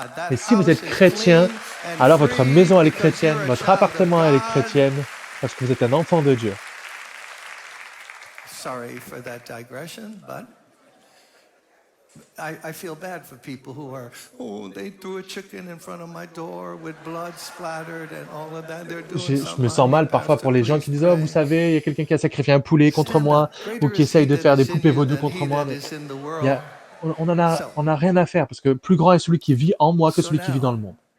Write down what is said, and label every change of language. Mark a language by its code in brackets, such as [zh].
[fr] Et si vous êtes chrétien, alors votre maison, elle est chrétienne, votre appartement, elle est chrétienne, parce que vous êtes un enfant de Dieu. [en] Sorry for that digression, but I feel bad for people who are, they threw a chicken in front of my door with blood splattered and all of that. [fr] Je me sens mal parfois pour les gens qui disent « Oh, vous savez, il y a quelqu'un qui a sacrifié un poulet contre moi ou qui essaye de faire des poupées vaudou contre moi. » Mais on n'a rien à faire parce que plus grand est celui qui vit en moi que celui qui vit dans le monde.